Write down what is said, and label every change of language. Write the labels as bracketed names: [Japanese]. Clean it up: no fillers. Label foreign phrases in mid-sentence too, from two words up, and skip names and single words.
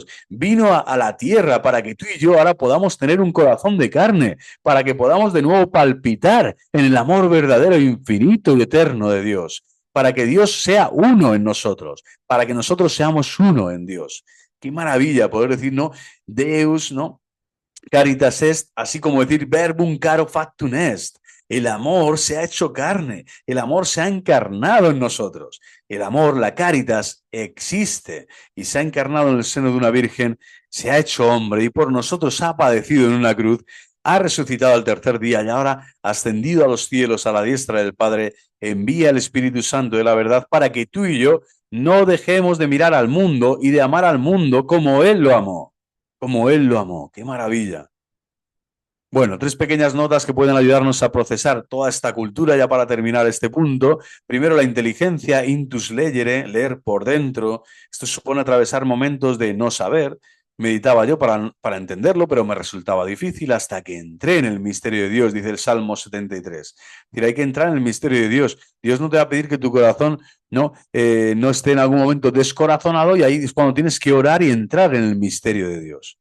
[Spanish] Vino a la tierra para que tú y yo ahora podamos tener un corazón de carne, para que podamos de nuevo palpitar en el amor verdadero, infinito y eterno de Dios, para que Dios sea uno en nosotros, para que nosotros seamos uno en Dios. Qué maravilla poder decir, ¿no? [Latin] Deus, ¿no? Caritas est, [Spanish] así como decir [Latin] verbum caro factum est. [Spanish] El amor se ha hecho carne, el amor se ha encarnado en nosotros. El amor, la caritas, existe y se ha encarnado en el seno de una virgen, se ha hecho hombre y por nosotros ha padecido en una cruz, ha resucitado al tercer día y ahora, ascendido a los cielos a la diestra del Padre, envía el Espíritu Santo de la verdad para que tú y yo no dejemos de mirar al mundo y de amar al mundo como Él lo amó. Como Él lo amó. ¡Qué maravilla! Bueno, tres pequeñas notas que pueden ayudarnos a procesar toda esta cultura ya para terminar este punto. Primero, la inteligencia, [Latin] intus legere, [Spanish] leer por dentro. Esto supone atravesar momentos de no saber. Meditaba yo para entenderlo, pero me resultaba difícil hasta que entré en el misterio de Dios, dice el Salmo 73. Es decir, hay que entrar en el misterio de Dios. Dios no te va a pedir que tu corazón no esté en algún momento descorazonado, y ahí es cuando tienes que orar y entrar en el misterio de Dios.